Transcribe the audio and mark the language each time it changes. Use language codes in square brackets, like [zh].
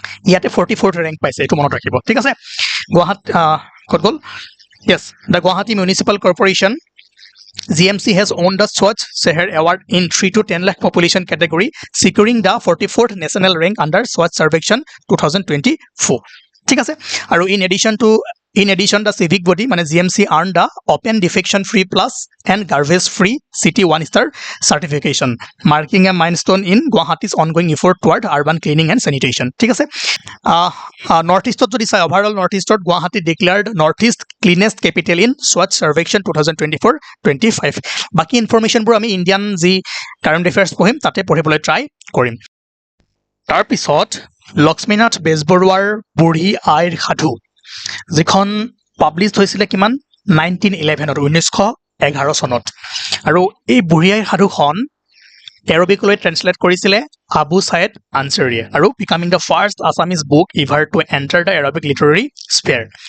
[as] ইয়াতে 44th rank পাইছে এইটো মনত ৰাখিব ঠিক আছে গুৱাহাটী ক'ত গ'ল [en] yes the Guwahati Municipal Corporation GMC has owned the Swachh Sheher Award in 3 to 10 lakh population category securing the 44th national rank under Swachh Sarvekshan 2024 [as] ঠিক আছে আৰু [en] in addition to In addition, the civic body, মানে GMC, earned the Open Defecation Free Plus and Garbage Free City 1-star certification, marking a milestone in Guwahati's ongoing effort toward urban cleaning and sanitation. [as] ঠিক আছে, north ইষ্টত যদি চাই overall north ইষ্টত [en] Guwahati declared north east cleanest capital in স্বচ্ছ সাৰ্ভেক্ষণ 2024-25। [as] বাকী ইনফৰমেশ্যনবোৰ আমি Indian যি current affairs পঢ়িম তাতে পঢ়িবলৈ ট্ৰাই কৰিম। তাৰপিছত লক্ষ্মীনাথ বেজবৰুৱাৰ বুঢ়ী আইৰ সাধু, যিখন পাব্লিছ হৈছিলে কিমান 1911 চনত, আৰু এই বুঢ়ী আইৰ সাধুখন এৰবিকলৈ ট্ৰেন্সলেট কৰিছিলে আবু ছাইদ আনচাৰীয়ে, আৰু [en] Becoming the first Assamese book ever to enter the Arabic literary sphere.